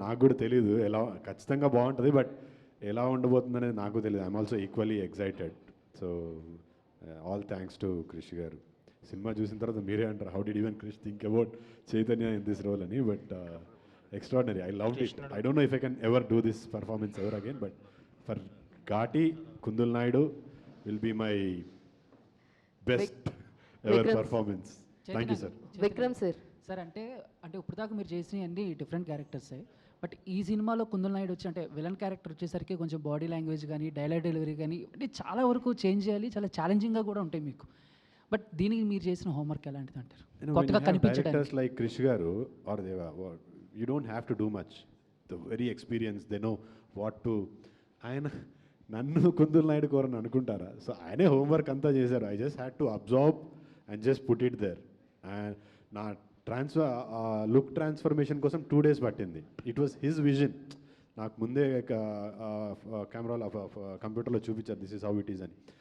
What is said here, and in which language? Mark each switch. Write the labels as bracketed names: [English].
[Telugu] నాకు కూడా తెలీదు ఎలా, ఖచ్చితంగా బాగుంటుంది, బట్ ఎలా ఉండబోతుంది అనేది నాకు తెలియదు. [English] I'm also equally excited. So all thanks to Krish garu. [Telugu] సినిమా చూసిన తర్వాత మీరే అంటారు, [English] how did even Krish think about Chaitanya in this role [Telugu] అని. [English] But extraordinary. I loved it. I don't know if I can ever do this performance ever again, but for Ghati, Kundul Naidu will be my best ever performance. Thank you, sir. [Telugu] Vikram sir. Sir అంటే ఇప్పుడు దాకా మీరు చేసినవి అన్ని different క్యారెక్టర్సే, but ఈ సినిమాలో కుందల్ నాయుడు వచ్చి అంటే విలన్ క్యారెక్టర్ వచ్చేసరికి కొంచెం బాడీ లాంగ్వేజ్ కానీ డైలాగ్ డెలివరీ కానీ అంటే చాలా వరకు చేంజ్ చేయాలి, చాలా ఛాలెంజింగ్గా కూడా ఉంటాయి మీకు. బట్ దీనికి మీరు చేసిన హోంవర్క్ ఎలాంటిది అంటారు? కొత్తగా కనిపించడానికి [English] like Krish [Telugu] గారు [English] Or Deva, you don't have to do much. The very experienced, they know what to. [Telugu] ఆయన నన్ను కుందుల్ నాయుడు కోరని అనుకుంటారా? సో ఆయనే హోంవర్క్ అంతా చేశారు. [English] I just had to absorb and just put it there. And [Telugu] నా లుక్ ట్రాన్స్ఫర్మేషన్ కోసం 2 days పట్టింది. [English] It was his vision. [Telugu] నాకు ముందే కెమెరాలో కంప్యూటర్లో చూపించారు, [English] this is how it is [Telugu] అని.